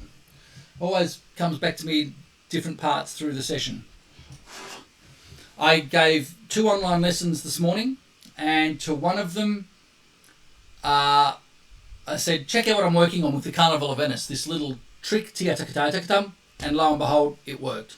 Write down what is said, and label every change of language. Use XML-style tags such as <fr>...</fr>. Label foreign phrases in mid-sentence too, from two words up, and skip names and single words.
<en>Always comes back to me different parts through the session. I gave 2 online lessons this morning, and to one of them, I said, check out what I'm working on with the Carnival of Venice, this little trick, tia-taka-ta-taka-tum, and lo and behold, it worked.</en>